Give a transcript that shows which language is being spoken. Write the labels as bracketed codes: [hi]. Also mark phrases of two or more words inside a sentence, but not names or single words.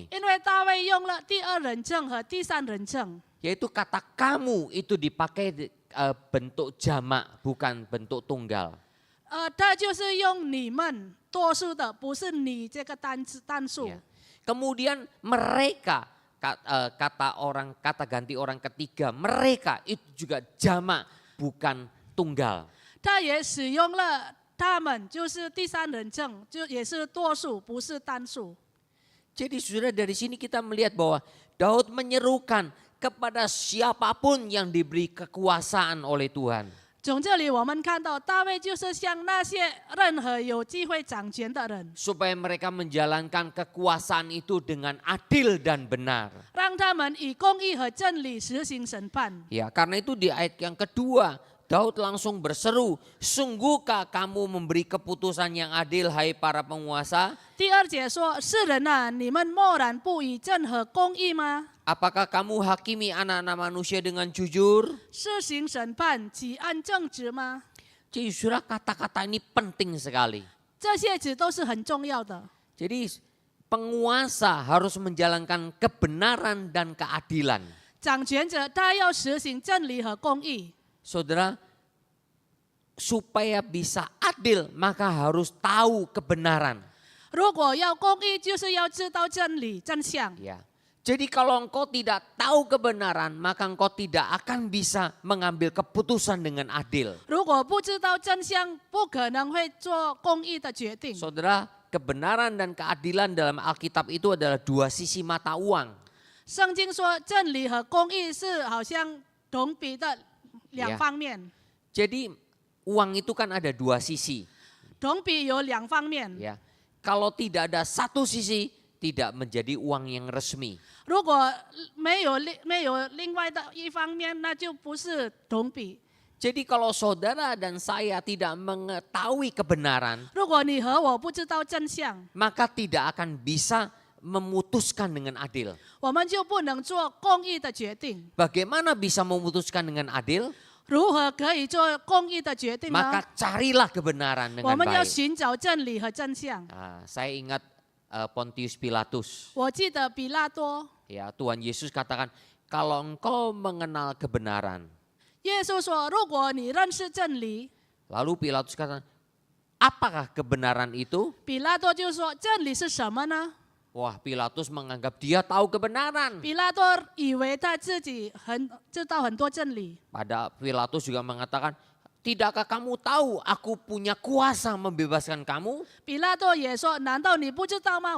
[zh] 因为大卫用了第2人称和第3人称， [id] Yaitu kata kamu itu dipakai bentuk jamak, bukan bentuk tunggal. [zh] 他就是用你们多数的，不是你这个单数。 [id] Ya. Kemudian mereka, kata ganti orang ketiga, mereka itu juga jamak, bukan tunggal. [zh] 他也使用了他们，就是第3人称，就也是多数，不是单数。 [id] Jadi saudara, dari sini kita melihat bahwa Daud menyerukan kepada siapapun yang diberi kekuasaan oleh Tuhan. [zh] 从这里我们看到，大卫就是向那些任何有机会掌权的人， [id] Supaya mereka menjalankan kekuasaan itu dengan adil dan benar. [zh] 让他们以公义和真理实行审判。 [id] Ya, karena itu di ayat yang kedua, Daud langsung berseru, sungguhkah kamu memberi keputusan yang adil hai para penguasa? [zh] 第2节说：“世人啊，你们默然不以正和公义吗？ [id] Apakah kamu hakimi anak-anak manusia dengan jujur? [zh] 施行审判，岂按正直吗？” [id] Jadi saudara, kata-kata ini penting sekali. [zh] 这些词都是很重要的。 [id] Jadi penguasa harus menjalankan kebenaran dan keadilan. [zh] 掌权者他要实行真理和公义。 [id] Saudara, supaya bisa adil maka harus tahu kebenaran. [zh] 如果要公义，就是要知道真理真相。 [id] Ya. Jadi kalau engkau tidak tahu kebenaran, maka engkau tidak akan bisa mengambil keputusan dengan adil. [zh] 如果不知道真相，不可能会做公义的决定。 [id] Saudara, kebenaran dan keadilan dalam Alkitab itu adalah dua sisi mata uang. [zh] 圣经说，真理和公义是好像同比的两方面， [id] Jadi uang itu kan ada dua sisi. [zh] 同比有两方面。 [id] Ya. Kalau tidak ada satu sisi, tidak menjadi uang yang resmi. [zh] 如果没有另外的一方面，那就不是同比。 [id] Jadi kalau saudara dan saya tidak mengetahui kebenaran, [zh] 如果你和我不知道真相， [id] maka tidak akan bisa memutuskan dengan adil. [zh] 我们就不能做公义的决定。 [id] Bagaimana bisa memutuskan dengan adil? [zh] 如何可以做公义的决定呢？ [id] Maka carilah kebenaran [zh] 我 [id] dengan [zh] 们要 [id] baik. [zh] 寻找真理和真相。 [id] Saya ingat Pontius Pilatus. [zh] 我记得比拉多， [id] Ya, Tuhan Yesus katakan, kalau engkau mengenal kebenaran. [zh] 耶稣说：“如果你认识真理， [id] Lalu Pilatus katakan, apakah kebenaran itu? [zh] 比拉多就说真理是什么呢？ [id] Wah, Pilatus menganggap dia tahu kebenaran. [zh] 比拉多以为他自己知道很多真理。 [id] Pada Pilatus juga mengatakan, tidakkah kamu tahu aku punya kuasa membebaskan kamu? [zh] 比拉多也说：难道你不知道吗？